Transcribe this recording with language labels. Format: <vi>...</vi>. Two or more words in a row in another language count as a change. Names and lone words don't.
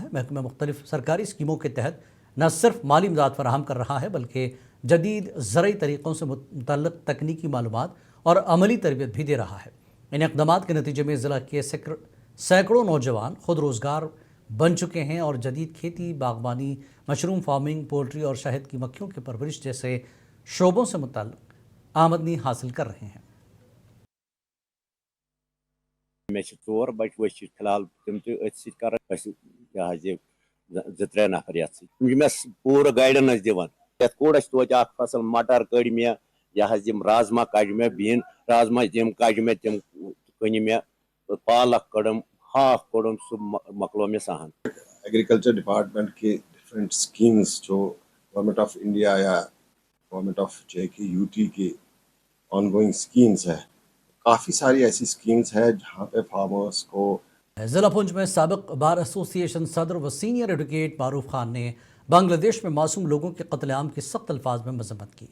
<ur>محکمہ مختلف سرکاری اسکیموں کے تحت نہ صرف مالی امداد فراہم کر رہا ہے بلکہ جدید زرعی طریقوں سے متعلق تکنیکی معلومات اور عملی تربیت بھی دے رہا ہے۔ ان اقدامات کے نتیجے میں ضلع کے سینکڑوں نوجوان خود روزگار بن چکے ہیں اور جدید کھیتی، باغبانی،</ur> <en>mushroom farming,</en> <ur>پولٹری اور شہد کی مکھیوں کی پرورش جیسے شعبوں سے متعلق آمدنی حاصل کر رہے ہیں۔</ur> <ks>مے 4 بچہ ؤسۍ فی الحال تم تہ ات ست کران 2-3 نفر یتھ ست پورٕ گائیڈنس دِوان یتھ کوڑس توتہِ اکھ فصل مٹر کڑ مے یِم رازما کڑ مے بین رازما تم کڑ مے تم کٕنہِ مے پالک کڑم ہاکھ کوڑم سُہ مۄکلو مے سہن۔</ks> <en>Agriculture Department</en> <ur>کے</ur> <en>different schemes</en> <ur>جو</ur> <en>Government of India</en> <ur>یا</ur> <en>Government of JK/UT</en> <ur>کی</ur> <en>ongoing schemes</en> <ur>ہے، کافی ساری ایسی اسکیمز ہیں جہاں پہ فارمرس کو ضلع پونچھ میں سابق</ur> <en>Bar Association</en> <ur>صدر و</ur> <en>senior advocate</en> <ur>معروف خان نے بنگلہ دیش میں معصوم لوگوں کے قتل عام کی سخت الفاظ میں مذمت کی۔</ur>